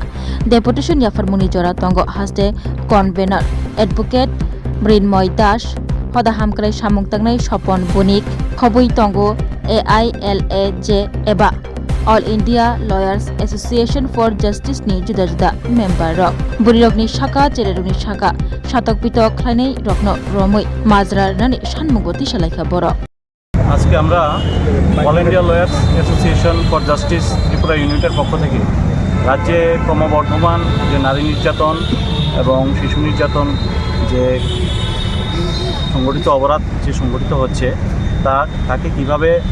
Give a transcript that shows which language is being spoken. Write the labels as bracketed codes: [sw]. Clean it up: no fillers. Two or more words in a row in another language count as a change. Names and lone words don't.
[trp] deputation yafarmuni jora tongo haste [en] convener advocate [trp] Mrinmoy Das hoda hamkrai samung tangnai Sopon Bonik khobui tongo AILAJ eba All India Lawyers Association for Justice ni juda juda member rok burirok ni shaka chereruni shaka satok pitok khlainai rokno romoi majra nani sanmugoti salaika borok [bn] আজকে আমরা অল ইন্ডিয়া লয়ার্স অ্যাসোসিয়েশন ফর জাস্টিস ত্রিপুরা ইউনিটের পক্ষ থেকে রাজ্যে ক্রমবর্ধমান যে নারী নির্যাতন এবং শিশু নির্যাতন যে সংগঠিত অপরাধ যে সংগঠিত হচ্ছে তাকে কিভাবে